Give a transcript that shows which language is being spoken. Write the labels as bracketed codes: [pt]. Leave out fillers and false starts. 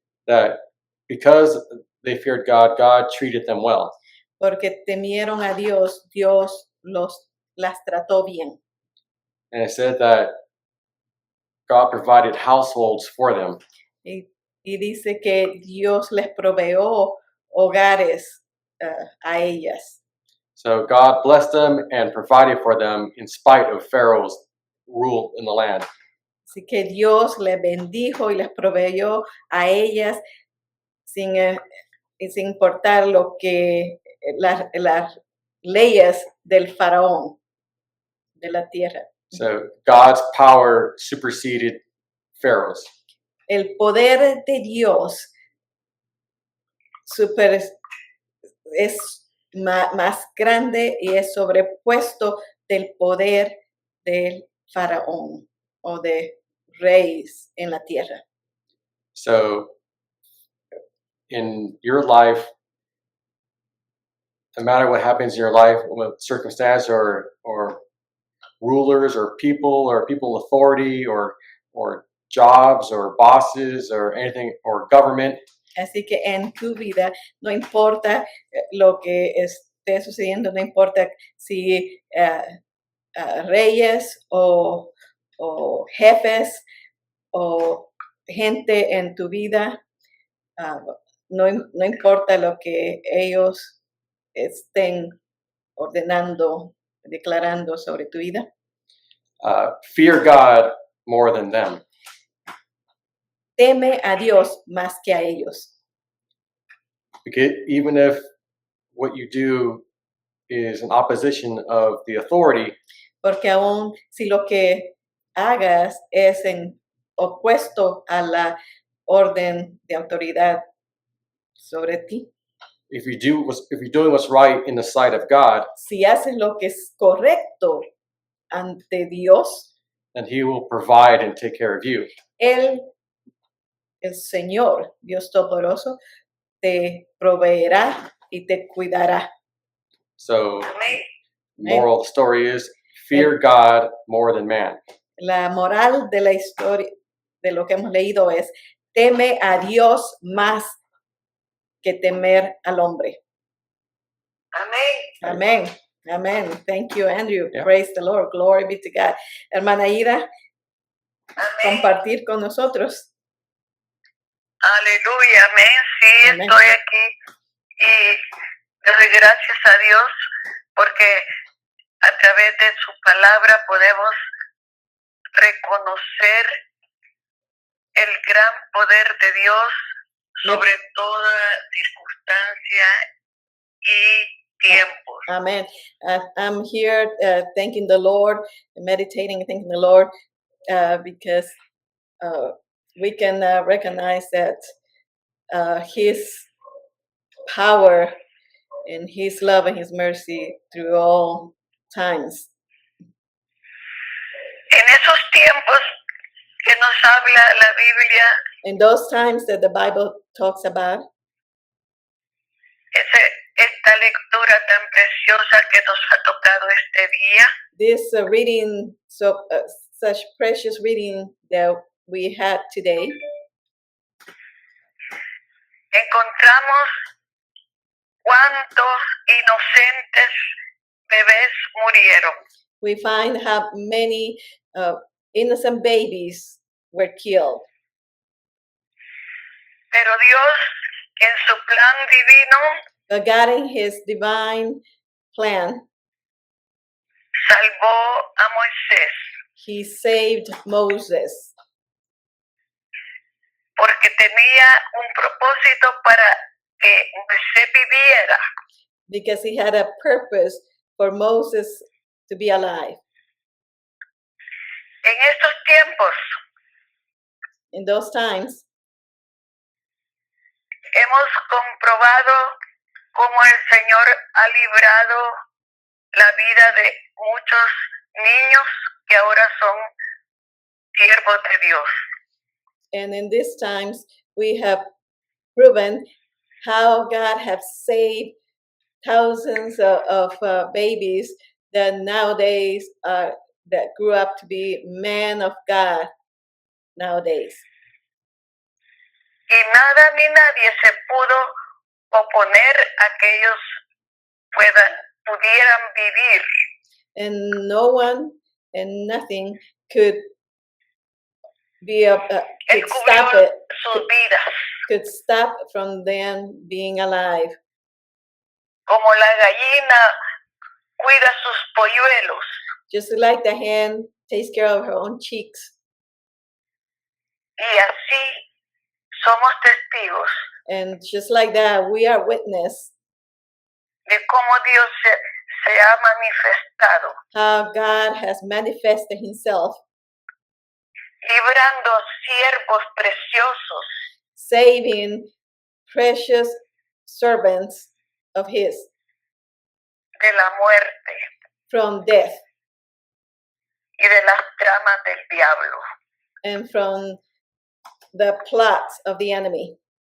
[en] that because they feared God, God treated them well. [es] Porque temieron a Dios, Dios las trató bien. [en] And it said that God provided households for them. [es] Y dice que Dios les proveó hogares a ellas. [en] So God blessed them and provided for them in spite of Pharaoh's rule in the land. [es] Así que Dios les bendijo y les proveyó a ellas sin importar lo que las leyes del faraón de la tierra. [en] So God's power superseded Pharaoh's. [es] El poder de Dios super, es más grande y es sobrepuesto del poder del faraón o de reyes en la tierra. [en] So, in your life, no matter what happens in your life, with circumstance or rulers or people in authority or jobs or bosses or anything or government, [es] Así que en tu vida, no importa lo que esté sucediendo, no importa si reyes o jefes o gente en tu vida, no importa lo que ellos estén ordenando, declarando sobre tu vida. [en] fear God more than them. [es] Teme a Dios más que a ellos. [en] Because even if what you do is in opposition of the authority, [es] Porque aún si lo que hagas es en opuesto a la orden de autoridad sobre ti, [en] if you're doing what's right in the sight of God, [es] si haces lo que es correcto ante Dios, [en] then He will provide and take care of you. [es] Él, el Señor, Dios Todopoderoso, te proveerá y te cuidará. [en] So, [es] Amén. [en] moral of the story is fear God more than man. [es] La moral de la historia, de lo que hemos leído es, teme a Dios más que temer al hombre. Amén. [en] Amén. Amén. Thank you, Andrew. Yeah. Praise the Lord. Glory be to God. Hermana Ida, [es] Amén. compartir con nosotros. Aleluya, amén. Sí, Amén. estoy aquí y le doy gracias a Dios porque a través de su palabra podemos reconocer el gran poder de Dios sobre toda circunstancia y tiempos. [en] Amen. I'm here thanking the Lord, meditating and thanking the Lord because we can recognize that His power and His love and His mercy through all times. [es] En esos tiempos que nos habla la Biblia, [en] In those times that the Bible talks about, [es] esta lectura tan preciosa que nos ha tocado este día, [en] this reading, such precious reading that we had today, [es] encontramos cuántos inocentes bebés murieron. [en] we find how many innocent babies were killed. [es] Pero Dios, en su plan divino, [en] But God in His divine plan, [es] salvó a Moisés, [en] He saved Moses [es] porque tenía un propósito para que Moisés viviera. [en] because He had a purpose for Moses to be alive. [es] En estos tiempos [en] In those times, [es] hemos comprobado cómo el Señor ha librado la vida de muchos niños que ahora son siervos de Dios. [en] and in these times, we have proven how God has saved thousands of babies that nowadays that grew up to be men of God nowadays. [es] Y nada ni nadie se pudo oponer a que ellos pudieran vivir. [en] And no one and nothing could be [es] Él [en] could stop [es] cubrió [en] it, [es] sus vidas, [en] could stop from them being alive. [es] como la gallina cuida sus polluelos. [en] Just like the hen takes care of her own chicks, [es] Y así somos testigos [en] and just like that, we are witness [es] de cómo Dios se ha manifestado, [en] how God has manifested Himself, [es] librando siervos preciosos [en] saving precious servants of his [es] de la muerte [en] from death [es] y de las tramas del diablo. [en] and from the plots of the enemy.